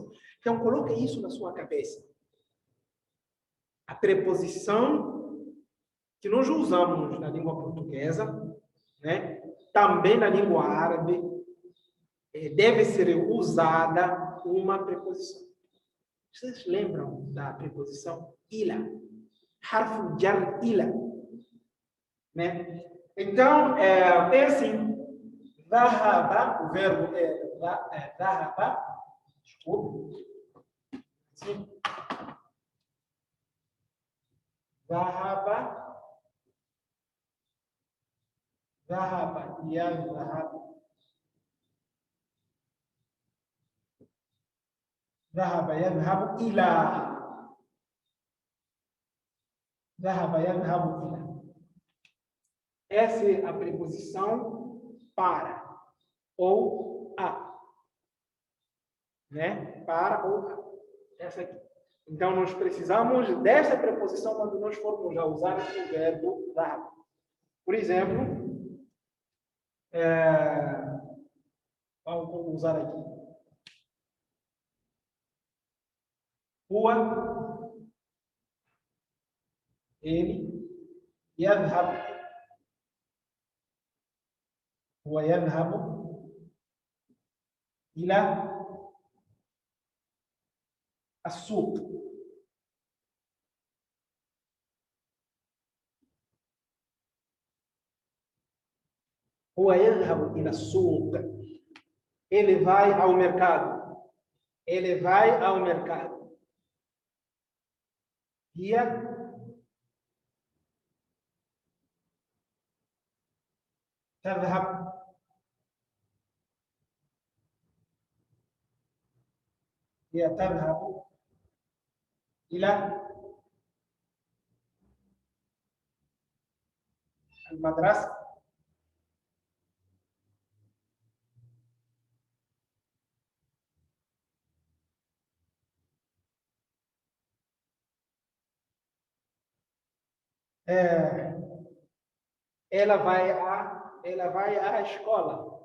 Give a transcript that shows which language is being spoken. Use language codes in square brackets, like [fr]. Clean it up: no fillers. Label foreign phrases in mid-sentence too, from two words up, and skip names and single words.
[pt] Então, coloque isso na sua cabeça. A preposição que nós usamos na língua portuguesa, né? Também na língua árabe, deve ser usada uma preposição. Vocês lembram da preposição ila? [ar] حرف جر إلى. [pt] Né? Então, é assim. Dhahaba, o verbo é dhahaba. Desculpe. Sim. Dhahaba. Dhahaba. Yadhhab. [ar] ذهب يذهب إلى ذهب يذهب إلى. [pt] Essa é a preposição para ou a. Né? Para ou a. Essa aqui. Então, nós precisamos dessa preposição quando nós formos a usar o verbo dhahab. Por exemplo, vamos usar aqui. Huwa, ele, [ar] يذهب هو يذهب إلى السوق. هو يذهب إلى السوق. [pt] Ele vai ao mercado. Ele vai ao mercado. [ar] هي تذهب هي تذهب إلى المدرسة. [pt] Ela vai à escola.